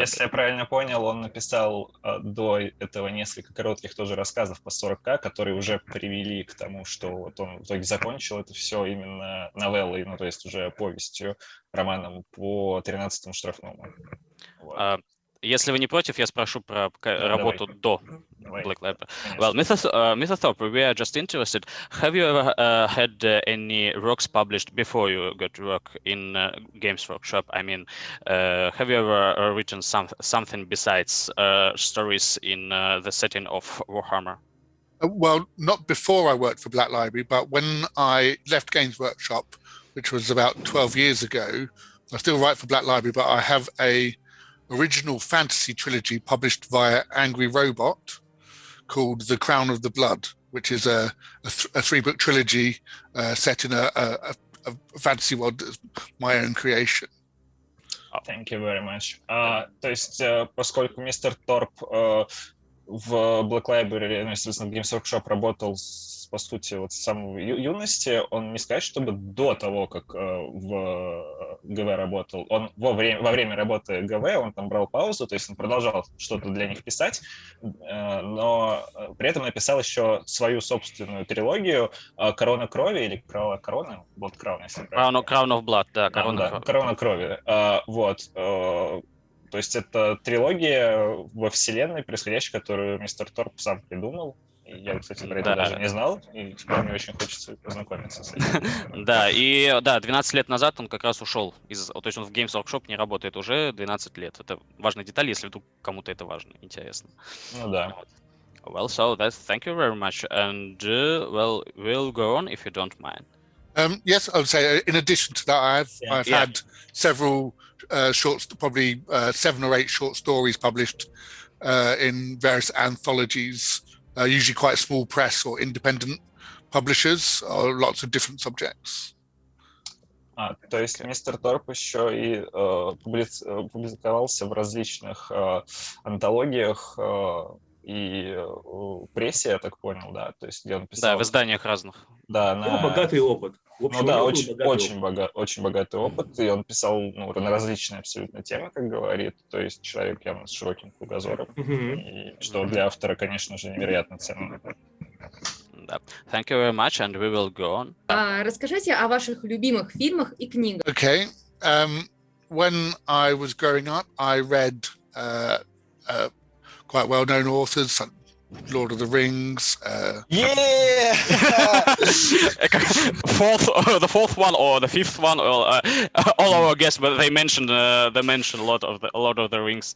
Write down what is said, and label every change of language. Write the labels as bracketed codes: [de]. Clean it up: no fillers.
[ru] Если я правильно понял, он написал до этого несколько коротких тоже рассказов по 40к, которые уже привели к тому, что вот он в итоге закончил это все именно новеллой, то есть уже повестью, романом по 13-му штрафному. Вот. Если вы не против, я спрошу про работу до Black Library. [en] Well, Mr. Thorpe, we are just interested. Have you ever had any works published before you got to work in Games Workshop? I mean, have you ever written something besides stories in the setting of Warhammer? Well, not before I worked for Black Library, but when I left Games Workshop, which was about 12 years ago, I still write for Black Library, but I have a original fantasy trilogy published via Angry Robot called The Crown of the Blood, which is a three-book trilogy set in a a fantasy world that's my own creation. Thank you very much. [ru] То есть, поскольку мистер Торп в Black Library, ну, естественно, в Games Workshop работал, по сути, вот с самой юности, он не сказать, чтобы до того, как в ГВ работал, он во время работы ГВ, он там брал паузу, то есть он продолжал что-то для них писать, но при этом написал еще свою собственную трилогию «Корона крови» или «Корона», Blood Crown, если правильно. Crown of Blood, да, «Корона крови». Вот. То есть это трилогия во вселенной происходящей, которую мистер Торп сам придумал. И я, кстати, про это даже не знал, и теперь мне очень хочется познакомиться с этим. Да, и 12 лет назад он как раз ушел. То есть он в Games Workshop не работает уже 12 лет. Это важная деталь, если вдруг кому-то это важно, интересно. Ну да. [en] Well, so thank you very much. And, we'll go on if you don't mind. Yes, I would say in addition to that, I've had several probably 7 or 8 short stories published in various anthologies, usually quite small press or independent publishers, or lots of different subjects. [ru] То есть мистер Торп еще и публиковался в различных антологиях и прессе, я так понял, да, то есть где он писал. Да, в изданиях разных. Да, богатый опыт. В общем, очень богатый опыт, и он писал на различные абсолютно темы, как говорит, то есть человек явно с широким кругозором, и что для автора, конечно же, невероятно ценно. Да. [en] Thank you very much, and we will go on. [ru] Расскажите о ваших любимых фильмах и книгах. [en] Okay. When I was growing up, I read quite well-known authors, like Lord of the Rings. The fourth one or the fifth one, all our guests, but they mentioned Lord of the Rings.